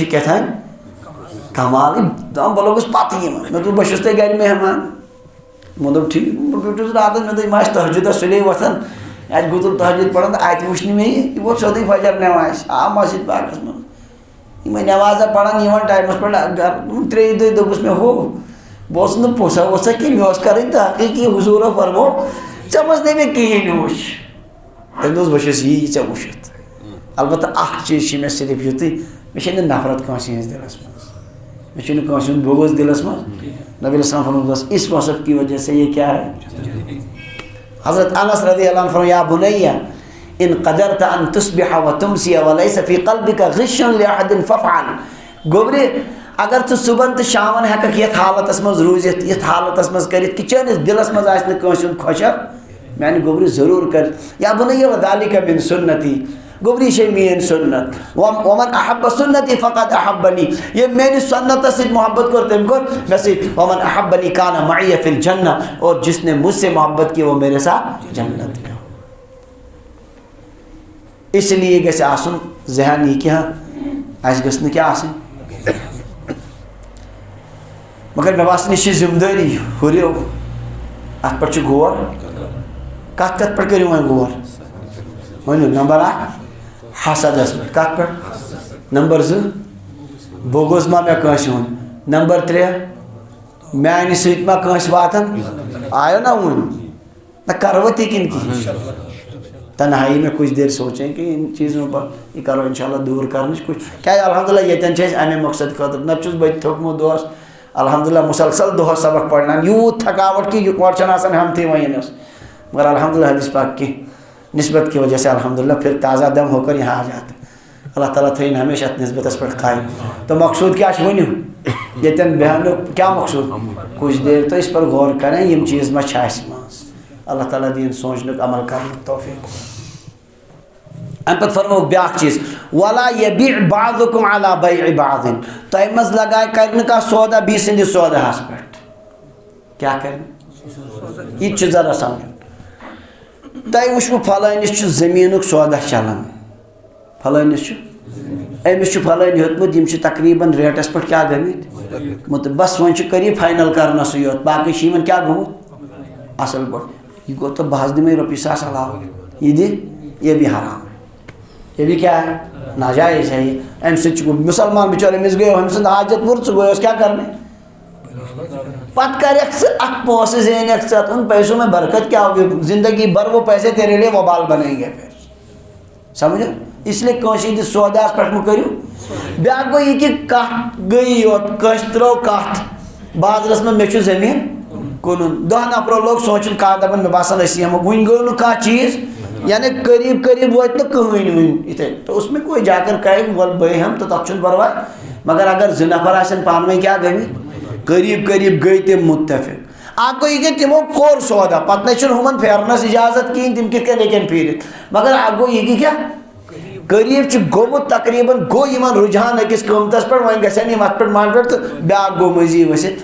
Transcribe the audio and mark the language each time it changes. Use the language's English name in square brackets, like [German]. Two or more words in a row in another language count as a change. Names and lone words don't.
[Kashmiri] چھِ کیٛاہ تام کمالٕے دپان بہٕ لوٚگُس پتہٕ یِمن مےٚ دوٚپ بہٕ چھُس تۄہہِ گرِ مہمان وۄنۍ دوٚپ ٹھیٖک بہٕ بیوٗٹھُس راتس مےٚ دوٚپ یِم آسہِ تہجُدس سُلے وۄتھان اَتہِ گُتُل تہجُد پران تہٕ اَتہِ وٕچھ نہٕ مےٚ یہِ ووت سیوٚدُے فجر نٮ۪مازِ آو مسجد پاکس منٛز یِمے نٮ۪مازا پران یِوان ٹایمس پٮ۪ٹھ گرٕ ترٛیٚیہِ دۄہہِ دوٚپُس مےٚ ہو بہٕ اوسُس نہٕ پوٚژھا ووٚژھا کینٛہہ مےٚ اوس کَرٕنۍ تحقیٖقی حضوٗرو فرموو ژےٚ منٛز نَے مےٚ کِہیٖنۍ وٕچھ. تٔمۍ دوٚپُس بہٕ چھُس یی ژےٚ وٕچھِتھ البتہ اکھ چیٖز چھِ مےٚ صرف یُتُے مےٚ چھےٚ نہٕ نفرت کٲنٛسہِ ہِنٛدِس دِلس منٛز مےٚ چھُنہٕ کٲنٛسہِ ہُنٛد بغض دِلس منٛز. [Urdu] نبی علیہ السلام فرمایا بس اس وصف کی وجہ سے یہ کیا ہے. [Arabic] حضرت انس رضی اللہ عنہ فرمایا یا بنیہ ان قدرت ان تصبح وتمسی وليس في قلبك غش لاحد فافعل. [Kashmiri] گوبرِ اگر ژٕ صبحن تہٕ شامن ہٮ۪ککھ یتھ حالتس منٛز روٗزِتھ یتھ حالتس منٛز کٔرِتھ کہِ چٲنِس دِلس منٛز آسہِ نہٕ کٲنٛسہِ ہُنٛد خۄشک میانہِ گوبرِ ضروٗر کر. [Arabic] یا بنیہ وذلك من سنتی [Kashmiri] گوبرِ یہِ چھے میٲنۍ سنت [Arabic] ومن احب سنتی فقد احبنی [Kashmiri] ییٚمۍ میٲنِس سنتس سۭتۍ محبت کوٚر تٔمۍ کوٚر مےٚ سۭتۍ [Arabic] ومن احبنی کان معی فی الجنہ [Urdu] اور جس نے مجھ سے محبت کی وہ میرے ساتھ جنت میں. اس لیے [Kashmiri] گژھِ آسُن ذہن یہِ کینٛہہ اَسہِ گٔژھ نہٕ کیٛاہ آسٕنۍ مگر مےٚ باسان یہِ چھِ ذمہٕ دٲری ہُریو اَتھ پٮ۪ٹھ چھُ غور کَتھ کَتھ پٮ۪ٹھ کٔرِو وۄنۍ غور ؤنِو. نمبر اکھ حسدس پٮ۪ٹھ کَتھ پٮ۪ٹھ. نمبر زٕ بغض ما مےٚ کٲنٛسہِ ہُنٛد. نمبر ترٛےٚ میانہِ سۭتۍ ما کٲنٛسہِ واتان آیو نا وُنۍ نہ کرو تہِ کِنہٕ کِہیٖنۍ. [Urdu] تنہائی میں کچھ دیر سوچیں کہ ان چیزوں پر [Kashmiri] یہ کرو انشاءاللہ دور کرنٕچ کچھ کیٛازِ الحمدللہ ییٚتٮ۪ن چھِ أسۍ اَمے مقصد خٲطرٕ نتہٕ چھُس بہٕ تہِ تھوٚکمُت دۄہس الحمدللہ مسلسل دۄہس سبق پرناوان یوٗت تھکاوٹ کہ یورٕ چھنہٕ آسان ہمتھٕے وۄنۍ یِنس مگر الحمدللہ [Urdu] حدیث پاک کی نسبت کی وجہ سے الحمدللہ پھر تازہ دم ہو کر یہاں آ جاتے. [Kashmiri] اللہ تعالیٰ تھٲیِن ہمیشہ اتھ نسبتس پٮ۪ٹھ قایِم. تو مقصوٗد کیٛاہ چھُ ؤنِو ییٚتٮ۪ن بیٚہنُک کیٛاہ مقصوٗد [Urdu] کچھ دیر تو اس پر غور کریں [Kashmiri] یِم چیٖز ما چھِ اَسہِ منٛز. اللہ تعالیٰ دِیِن سونٛچنُک عمل کرنُک توفیٖق. امہِ پتہٕ فرمووُکھ بیٛاکھ چیٖز [Arabic] ولا یبیع بعضکم علی بیع بعض [Kashmiri] تۄہہِ منٛز لگایہِ کرِ نہٕ کانٛہہ سودا بیٚیہِ سٕنٛدِس سوداہس پٮ۪ٹھ. کیٛاہ کرِ یہِ تہِ چھُ ذرا سمجھُن. تۄہہِ وٕچھوٕ فلٲنِس چھُ زٔمیٖنُک سودا چلان فلٲنِس چھُ أمِس چھُ فلٲنۍ ہیوٚتمُت یِم چھِ تقریٖباً ریٹس پٮ۪ٹھ کیٛاہ گٔمٕتۍ بس وۄنۍ چھُ کٔرِو فاینل کرنسٕے یوت باقٕے چھِ یِمن کیٛاہ گوٚمُت اصل پٲٹھۍ. یہِ گوٚو تہٕ بہٕ حظ دِمے رۄپیہِ ساس علاوٕ یہِ دِ یہِ بھی حرام [Urdu] یہ بھی کیا ہے ناجائز ہے. [Kashmiri] یہ امہِ سۭتۍ چھُ مُسلمان بِچور أمِس گٔیو أمۍ سُنٛد حاجت پوٗرٕ ژٕ گویوس کیٛاہ کرنہِ پتہٕ کریکھ ژٕ اکھ پونٛسہٕ زینکھ ژٕ [Urdu] ان پیسوں میں برکت کیا ہوگی زندگی بھر وہ پیسے تیرے لیے وبال بنیں گے پھر سمجھو. اس لیے [Kashmiri] کٲنٛسہِ ہٕنٛدِس سوداہس پٮ۪ٹھ مہٕ کٔرِو. بیٛاکھ گوٚو یہِ کہِ کتھ گٔیی یوت کٲنٛسہِ ترٲو کتھ بازرس منٛز مےٚ چھُ زٔمیٖن کٕنُن 10 نفرو لوگ سونٛچُن کانٛہہ دپان مےٚ باسان أسی ہٮ۪مو وُنہِ گوٚو نہٕ کانٛہہ چیٖز یعنی قریب قریب ووت نہٕ کٕہٕنۍ وٕنہِ یِتھے [Urdu] تو اس میں کوئی جا کر کہے [Kashmiri] ول بے ہم تو تتھ چھُنہٕ پرواے مگر اگر 2 نفر آسن پانہٕ ؤنۍ کیٛاہ گٔمٕتۍ قریب قریب گٔے تِم مُتفق. اکھ گوٚو یہِ کہِ تِمو کوٚر سودا پتہٕ نَے چھُنہٕ ہُمن پھیرنس اجازت کِہیٖنۍ تِم کِتھ کٔنۍ ہیٚکن پھیٖرِتھ مگر اکھ گوٚو یہِ کہِ کیٛاہ قریب چھُ گوٚمُت تقریٖباً گوٚو یِمن رُجحان أکِس قۭمتس پٮ۪ٹھ وۄنۍ گژھن یِم اتھ پٮ۪ٹھ منٛڈ پٮ۪ٹھ تہٕ بیٛاکھ گوٚو مٔنٛزی ؤسِتھ.